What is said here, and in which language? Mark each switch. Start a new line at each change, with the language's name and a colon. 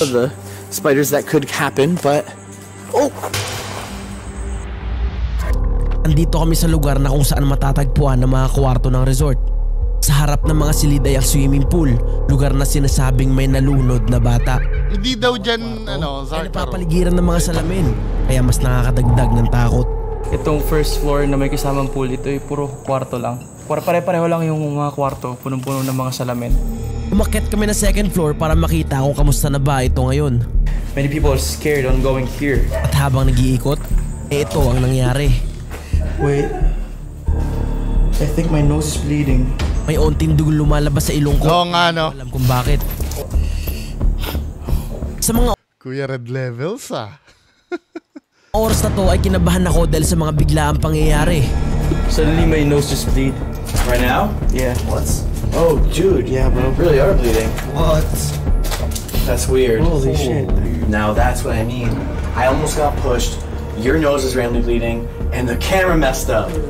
English: The spiders that could happen, but oh,
Filipino: Andito kami sa lugar na kung saan matatagpuan ang mga kwarto ng resort. Sa harap ng mga silid ay ang swimming pool, lugar na sinasabing may nalunod na bata. Hindi daw dyan, Ay Zarkaro. napapaligiran ng mga salamin, kaya mas nakakadagdag ng takot. Itong first floor na may kasamang pool, ito ay puro kwarto lang. Pare-pareho lang yung mga kwarto, punong-puno ng mga salamin. Umakyat kami na second floor para makita kung kamusta na ba ito ngayon.
English: Many people are scared on going here.
Filipino: At habang nag-iikot, ito ang nangyari.
English: Wait. I think my nose is bleeding.
Filipino: May onting dugo lumalabas sa ilong ko. Oo nga, no? Alam kung bakit. Sa mga Kuya Red Levels, oras na to ay kinabahan ako dahil sa mga biglaang pangyayari.
English: Suddenly my nose just bleed. right now? Yeah. What? Oh, dude, Yeah, bro. really are bleeding. What? That's weird. Holy shit. Now that's what I mean. I almost got pushed. Your nose is randomly bleeding, and the camera messed up.